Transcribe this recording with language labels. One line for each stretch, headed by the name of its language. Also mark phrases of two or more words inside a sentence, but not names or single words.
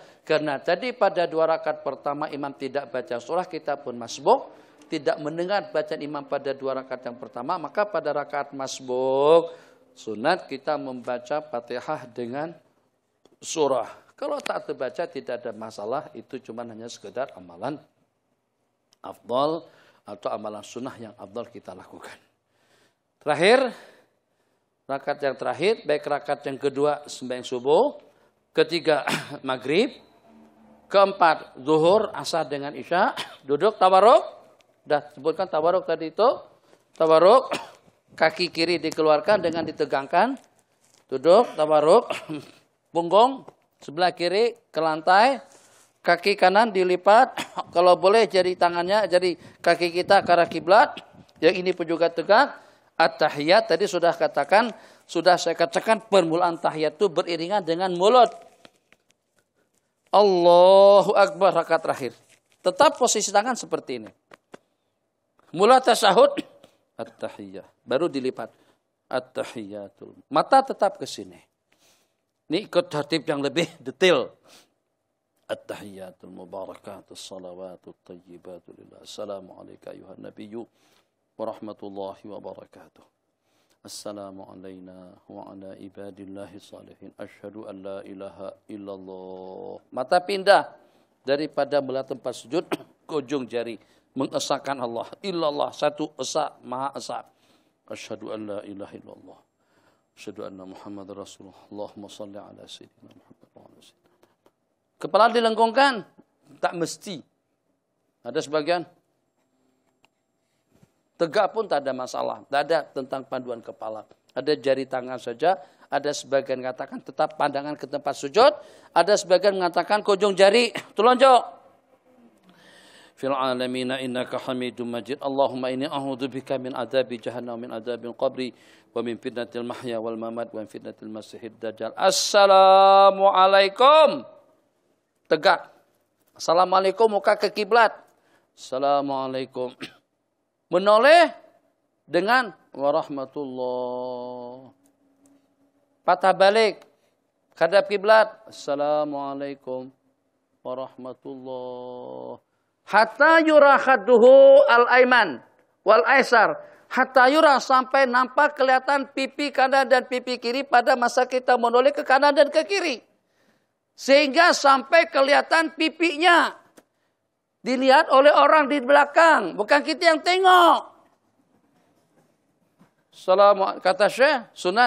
Malay: Karena tadi pada 2 rakaat pertama imam tidak baca surah, kita pun masbuk, tidak mendengar bacaan imam pada 2 rakaat yang pertama, maka pada rakaat masbuk sunat kita membaca Fatihah dengan surah. Kalau tak terbaca tidak ada masalah, itu cuma hanya sekedar amalan afdal atau amalan sunnah yang afdal kita lakukan. Terakhir, rakaat yang terakhir, baik rakaat yang kedua sembahyang subuh, ketiga maghrib, keempat zuhur, asar dengan isya, duduk tawarruk. Dah sebutkan tawarruk tadi itu. Tawarruk, kaki kiri dikeluarkan dengan ditegangkan. Duduk tawarruk, punggung sebelah kiri ke lantai, kaki kanan dilipat. Kalau boleh jari tangannya, jari kaki kita ke arah kiblat. Yang ini pun juga tegak. At-tahiyat tadi sudah katakan, sudah saya katakan permulaan tahiyat itu beriringan dengan mulut. Allahu Akbar rakaat terakhir. Tetap posisi tangan seperti ini. Mula tasyahud, at-tahiyyah. Baru dilipat. At-tahiyyatul. Mata tetap ke sini. Ini ikut tertib yang lebih detail.
Arabic: التحيات المباركات الصلوات الطيبات لله. السلام عليك أيها النبي ورحمة الله وبركاته. السلام علينا وعلى عباد الله الصالحين. أشهد أن لا إله إلا الله.
Malay: Mata pindah daripada belah tempat sujud ke ujung jari. Mengesahkan Allah. Illallah. Satu esa, maha esa.
Arabic: أشهد أن لا إله إلا الله. أشهد أن محمدا رسول الله. اللهم صل على سيدنا محمد وعلى سيدنا.
Malay: Kepala dilengkungkan. Tak mesti. Ada sebagian. Tegak pun tak ada masalah. Tak ada tentang panduan kepala. Ada jari tangan saja. Ada sebagian mengatakan tetap pandangan ke tempat sujud. Ada sebagian mengatakan ke ujung jari. Tulunjuk.
Arabic: في العالمين إنك حميد مجيد. اللهم إني أعوذ بك من عذاب جهنم، من عذاب القبر، ومن فتنة المحيا والممات، ومن فتنة المسيح الدجال.
Malay: Assalamualaikum. Tegak. Assalamualaikum, muka ke kiblat. Assalamualaikum. Menoleh dengan warahmatullah. Patah balik. Hadap kiblat.
Arabic: السلام عليكم ورحمة الله. حتى يرى خده الأيمن والأيسر. حتى يرى
Malay: sampai nampak kelihatan pipi kanan dan pipi kiri pada masa kita menoleh ke kanan dan ke kiri. Sehingga sampai kelihatan pipinya. Dilihat oleh orang di belakang. Bukan kita yang tengok. Kata Syekh, sunat.